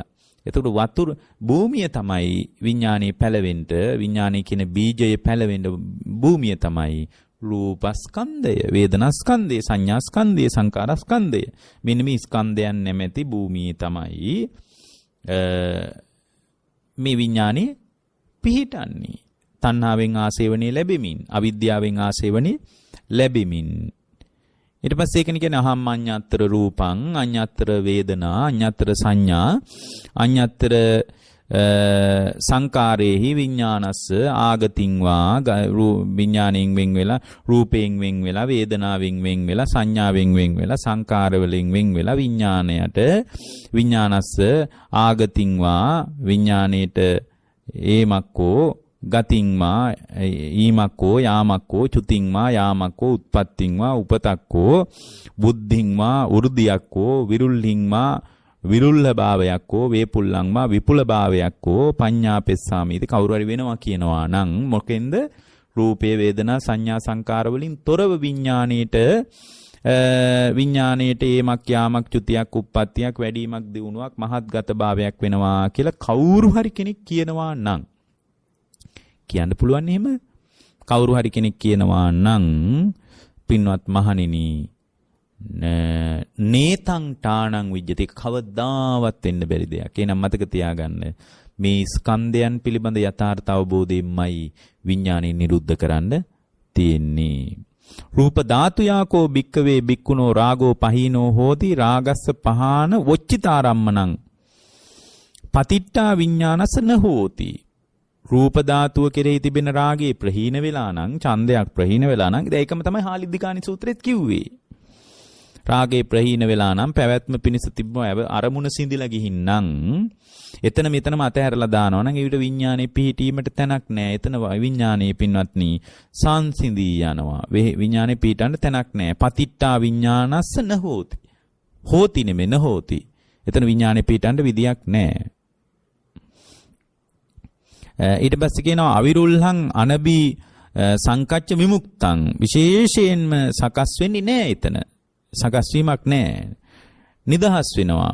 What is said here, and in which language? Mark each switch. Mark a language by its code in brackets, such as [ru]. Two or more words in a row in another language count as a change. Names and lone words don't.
[si] එතකොට වතුර භූමිය තමයි විඥානයේ පැලවෙන්න, විඥානයේ කියන බීජයේ පැලවෙන්න භූමිය තමයි රූපස්කන්ධය, වේදනාස්කන්ධය, සංඥාස්කන්ධය, සංකාරස්කන්ධය. මෙන්න මේ ස්කන්ධයන් නැමැති භූමියේ තමයි මේ විඥානේ පිහිටන්නේ. තණ්හාවෙන් ආසේවණේ ලැබෙමින්, අවිද්‍යාවෙන් ආසේවණේ ලැබෙමින්. ඊට පස්සේ ඒකනේ කියන්නේ [pi] අහම් අඤ්ඤත්තර රූපං, අඤ්ඤත්තර වේදනා, අඤ්ඤත්තර සංඥා, අඤ්ඤත්තර සංකාරේහි විඥානස්ස ආගතින් වා [si] විඥාණයෙන් වෙන් වෙලා රූපයෙන් වෙන් වෙලා වේදනාවෙන් වෙන් වෙලා සංඥාවෙන් වෙන් වෙලා සංකාර වලින් වෙන් වෙලා විඥාණයට [pi] විඥානස්ස ආගතින් වා [si] විඥාණයට ඒමක්කෝ [pi] ගතින් වා [si] ඊමක්කෝ යාමක්කෝ [pi] චුතින් වා [si] යාමක්කෝ [pi] උත්පත්තින් වා [si] උපතක්කෝ [pi] බුද්ධින් වා [si] උර්ධියක්කෝ [pi] විරුල්හින් වා [si] විරුල්හ භාවයක්කෝ [pi] වේපුල්ලං වා [si] විපුල භාවයක්කෝ [pi] පඤ්ඤාපෙස්සාමි ඉති [si] කවුරු හරි වෙනවා කියනවා නම් මොකෙන්ද රූපේ වේදනා සංඥා සංකාර වලින් තොරව විඥාණයට ඒමක් යාමක් චුතියක් උප්පත්තියක් වැඩිමක් දියුණුවක් මහත්ගත භාවයක් වෙනවා කියලා කවුරු හරි කෙනෙක් කියනවා නම් කියන්න පුළුවන් එහෙම කවුරු හරි කෙනෙක් කියනවා නම් පින්වත් මහණෙනි [pi] නේතං ඨාණං විජ්ජති [si] කවදාවත් වෙන්න බැරි දෙයක්. එහෙනම් මතක තියාගන්න මේ ස්කන්ධයන් පිළිබඳ යථාර්ථ අවබෝධයෙන්මයි විඥාණය නිරුද්ධ කරන්න තියෙන්නේ. [pi] රූප ධාතු යාකෝ භික්කවේ භික්ඛුනෝ රාගෝ පහීනෝ හෝති රාගස්ස පහාන වොච්චිතාරම්මනං පතිට්ඨා විඥානස න හෝති. [si] රූප ධාතුව කෙරෙහි තිබෙන රාගේ ප්‍රහීන වෙලා නම් ඡන්දයක් ප්‍රහීන වෙලා නම් ඒකම තමයි හාලිද්దిකානි සූත්‍රෙත් කිව්වේ. රාගේ ප්‍රහීන වෙලා නම් පැවැත්ම පිණිස තිබ්බ අරමුණ සිඳිලා ගිහින් නම් එතන මෙතනම අතහැරලා දානවා නම් ඊට විඥානේ පිහිටීමට තැනක් නැහැ. එතන විඥානේ පින්වත්නි සංසිඳී යනවා. විඥානේ පිහිටන්න තැනක් නැහැ. [pi] පතිට්ඨා විඥානස්ස න හෝති. [si] හෝති නෙමෙයි න හෝති. එතන විඥානේ පිහිටන්න විදියක් නැහැ. ඊට පස්සේ කියනවා [pi] අවිරුල්හං අනබි සංකච්ඡ විමුක්තං [si] විශේෂයෙන්ම සකස් වෙන්නේ නැහැ එතන. සකස් වීමක් නැහැ. නිදහස් වෙනවා.